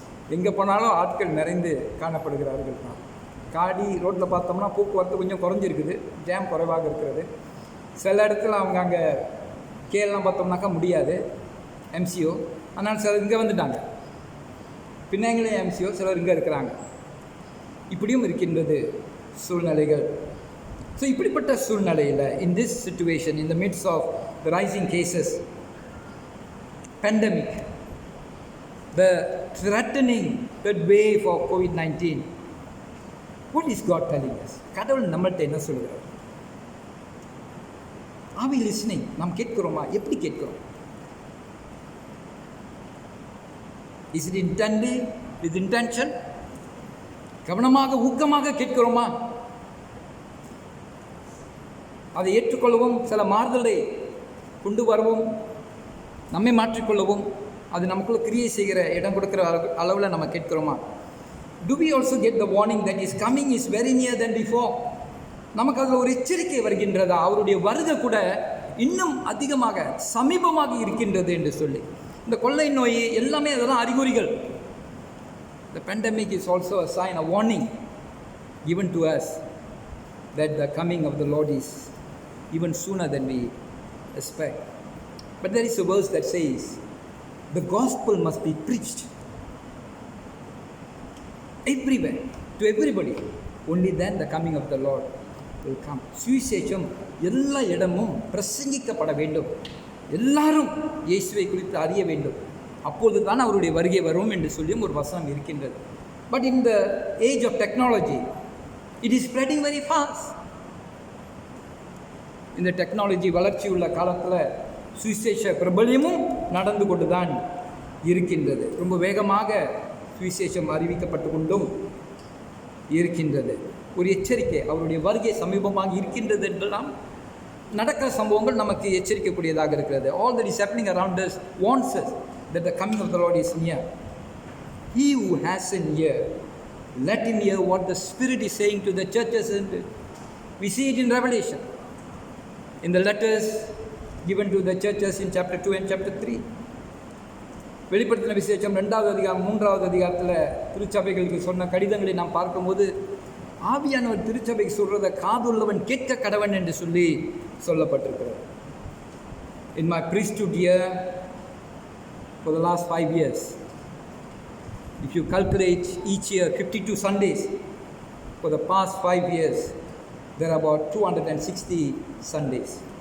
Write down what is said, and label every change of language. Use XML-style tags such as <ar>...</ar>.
<ta>எங்கே போனாலும் ஆட்கள் நிறைந்து காணப்படுகிறார்கள் தான். காடி ரோட்டில் பார்த்தோம்னா போக்குவரத்து கொஞ்சம் குறைஞ்சிருக்குது, ஜாம் குறைவாக இருக்கிறது. சில இடத்துல அவங்க அங்கே கேள்லாம் பார்த்தோம்னாக்கா முடியாது MCO. ஆனால் சிலர் இங்கே வந்துட்டாங்க, பின்னாங்களே MCO, சிலர் இங்கே இருக்கிறாங்க. இப்படியும் இருக்கின்றது சூழ்நிலைகள். ஸோ இப்படிப்பட்ட சூழ்நிலையில்,</ta> <en>in this situation, in the midst of the rising cases, pandemic, the threatening third wave of COVID-19, what is God telling us?</en> <ta>கடவுள் நம்மள்கிட்ட என்ன சொல்கிறார்?</ta> <en>Are we listening?</en> <ta>நாம் கேட்கிறோமா? எப்படி கேட்கிறோம்?</ta> <en>Is it intended, with intention?</en> <ta>கவனமாக, ஊக்கமாக கேட்கிறோமா? அதை ஏற்றுக்கொள்ளவும், சில மாறுதலை கொண்டு வரவும், நம்மை மாற்றிக்கொள்ளவும், அது நமக்குள்ள கிரியை செய்கிற இடம் கொடுக்குற அளவில் நம்ம கேட்கிறோமா?</ta> <en>Do we also get the warning that his coming is very near than before?</en> <ta>நமக்கு அதில் ஒரு எச்சரிக்கை வருகின்றதா? அவருடைய வருகை கூட இன்னும் அதிகமாக சமீபமாக இருக்கின்றது என்று சொல்லி. இந்த கொள்ளை நோய் எல்லாமே அதெல்லாம் அறிகுறிகள்.</ta> <en>The pandemic is also a sign, a warning given to us that the coming of the Lord is even sooner than we expect. But there is a verse that says, the gospel must be preached everywhere, to everybody. Only then the coming of the Lord will come.</en> <ta>சுவிசேஷம் எல்லா இடமும் பிரசங்கிக்கப்பட வேண்டும். எல்லாரும் இயேசுவை குறித்து அறிய வேண்டும். அப்பொழுது தான் அவருடைய வருகை வரும் என்று சொல்லியும் ஒரு வசனம் இருக்கின்றது.</ta> <en>But in the age of technology, it is spreading very fast.</en> <ta>இந்த டெக்னாலஜி வளர்ச்சி உள்ள காலத்தில் சுவிசேஷ பிரபல்யமும் நடந்து கொண்டு தான் இருக்கின்றது. ரொம்ப வேகமாக சுவிசேஷம் அறிவிக்கப்பட்டு கொண்டும் இருக்கின்றது. ஒரு எச்சரிக்கை, அவருடைய வருகை சமீபமாக இருக்கின்றது என்றெல்லாம் நடக்கிற சம்பவங்கள் நமக்கு எச்சரிக்கக்கூடியதாக இருக்கிறது.</ta> <en>All that is happening around us warns us that the coming of the Lord is near. He who has an ear, let him hear what the Spirit is saying to the churches. And we see it in Revelation, in the letters given to the churches in chapter 2 and chapter 3.</en> <ta>வெளிப்படுத்தின விசேஷம் 2வது அதிகாரம் 3வது அதிகாரத்தில் திருச்சபைகளுக்கு சொன்ன கடிதங்களை நாம் பார்க்கும்போது ஆவியானவர் திருச்சபைக்கு சொல்கிறத காதுள்ளவன் கேட்க கடவன் என்று சொல்லப்பட்டிருக்கிறது.</ta> <en>In my priesthood year for the last 5 years, if you calculate each year 52 Sundays, for the past 5 years there are about 260 Sundays.</en>